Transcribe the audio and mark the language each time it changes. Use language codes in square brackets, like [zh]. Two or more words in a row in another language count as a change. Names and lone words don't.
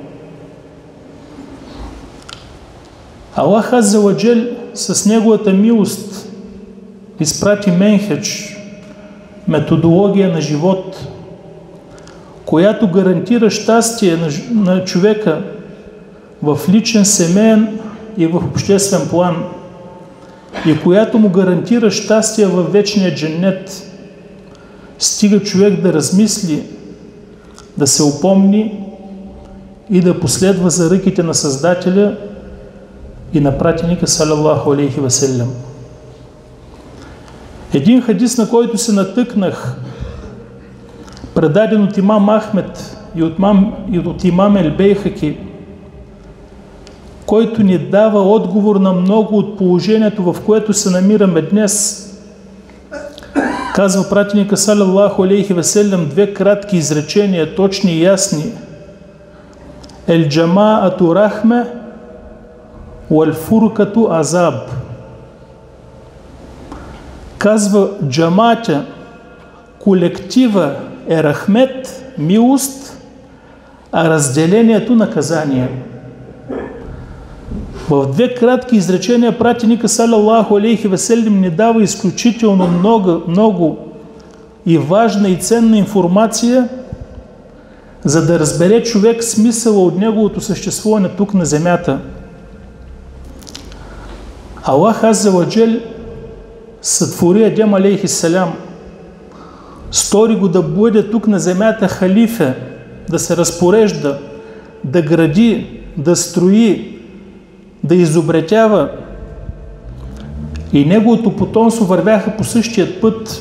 [bg] Аллах [ar] عز وجل [bg] с неговата милост изпрати менхедж, методология на живот, която гарантира щастие на човека в личен, семейен и в обществен план, и която му гарантира щастие във вечния дженнет. Стига човек да размисли, да се упомни и да последва за ръките на Създателя и на пратеника [ar] صلى الله عليه وسلم. [bg] Един хадис, на който се натъкнах, предаден от имам Ахмед и от имам Ел-Бейхаки, който ни дава отговор на много от положението, в което се намираме днес. Казва пратеника [ar] صلى الله عليه وسلم [bg] две кратки изречения, точни и ясни. [ar] الجماعة رحمة والفرقة عذاب. [bg] Казва, джамата, колектива е рахмет, милост, а разделението наказание. В две кратки изречения пратеника [ar] صلى الله عليه وسلم [bg] ни дава изключително много и важна и ценна информация, за да разбере човек смисъла от неговото съществуване тук на земята. Аллах [ar] عز وجل [bg] сътвори Адем [ar] عليه السلام, [bg] стори го да бъде тук на земята халифа, да се разпорежда, да гради, да строи, да изобретява и неговото потомство вървяха по същия път.